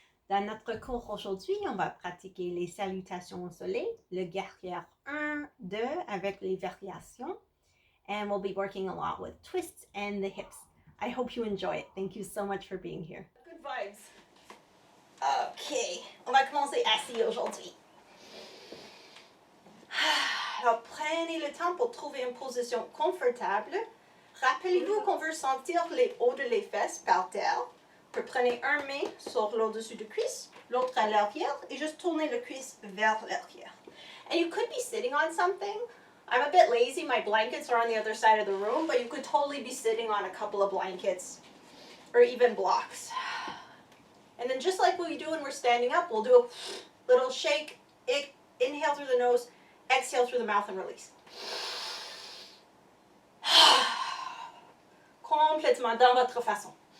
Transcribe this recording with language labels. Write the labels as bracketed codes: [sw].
[fr] Dans notre cours aujourd'hui, on va pratiquer les salutations au soleil, le guerrière 1, 2 avec les variations. [en] And we'll be working a lot with twists and the hips. I hope you enjoy it. Thank you so much for being here. Good vibes. [fr] OK, on va commencer assis aujourd'hui. Alors, prenez le temps pour trouver une position confortable. Rappelez-vous qu'on veut sentir les hauts de les fesses par terre. Prenez un main sur l'au-dessus du cuisse, l'autre à l'arrière, et juste tournez le cuisse vers l'arrière. [en] And you could be sitting on something. I'm a bit lazy, my blankets are on the other side of the room, but you could totally be sitting on a couple of blankets, or even blocks. And then just like we do when we're standing up, we'll do a little shake, inhale through the nose, exhale through the mouth, and release. [fr] Complètement dans votre façon.